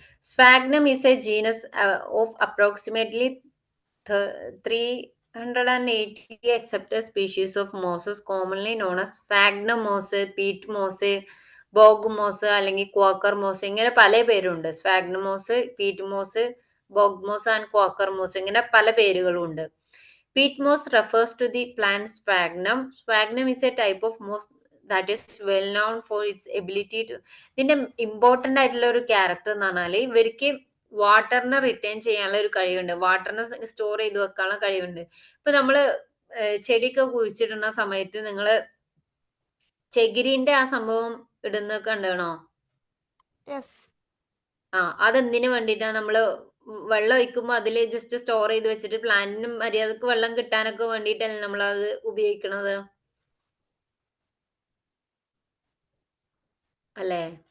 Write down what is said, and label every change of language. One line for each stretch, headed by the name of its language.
English: sphagnum is a genus of approximately 380 accepted species of mosses commonly known as sphagnum moss, peat moss, bog moss
Malayalam: അല്ലെങ്കിൽ Quaker MOS, ഇങ്ങനെ പല പേരുണ്ട്. Sphagnum MOS, Pete MOS, ബോഗ് MOS and Quaker MOS, ഇങ്ങനെ പല പേരുകളും ഉണ്ട്.
English: Peat moss refers to the plant sphagnum. Sphagnum is a type of moss that is well known for its ability to,
Malayalam: ഇതിന്റെ important ആയിട്ടുള്ള ഒരു ക്യാരക്ടർ എന്ന് പറഞ്ഞാൽ ഇവർക്ക് വാട്ടറിനെ റിട്ടേൺ ചെയ്യാനുള്ള ഒരു കഴിവുണ്ട്. വാട്ടറിനെ സ്റ്റോർ ചെയ്ത് വെക്കാനുള്ള കഴിവുണ്ട്. ഇപ്പൊ നമ്മള് ചെടിയൊക്കെ കുഴിച്ചിടുന്ന സമയത്ത് നിങ്ങള് ചകിരിന്റെ ആ സംഭവം ഇടുന്നൊക്കെ ഉണ്ടാണോ?
English: Yes.
Malayalam: അതെന്തിനു വേണ്ടിയിട്ടാണ്? നമ്മള് വെള്ളം ഒഴിക്കുമ്പോ അതില് ജസ്റ്റ് സ്റ്റോർ ചെയ്ത് വെച്ചിട്ട് പ്ലാന്റിനും മര്യാദക്ക് വെള്ളം കിട്ടാനൊക്കെ വേണ്ടിയിട്ടല്ലേ നമ്മൾ അത് ഉപയോഗിക്കണത്, അല്ലേ?